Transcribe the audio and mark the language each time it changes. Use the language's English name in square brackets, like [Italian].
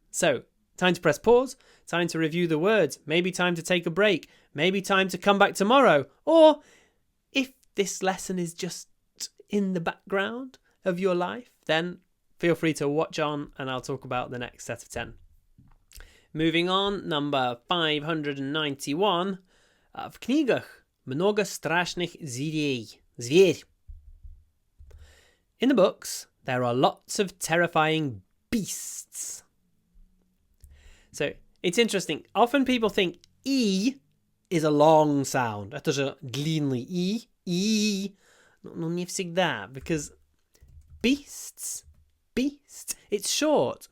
[English] So, time to press pause, time to review the words, maybe time to take a break, maybe time to come back tomorrow, or if this lesson is just in the background of your life, then feel free to watch on and I'll talk about the next set of 10. Moving on, number 591. [Russian] В книгах много страшных зверей. Зверь. [English] In the books, there are lots of terrifying beasts. So, it's interesting. Often people think E is a long sound. [Russian] Это же длинный E. E. Но не всегда, [English] because beasts, it's short.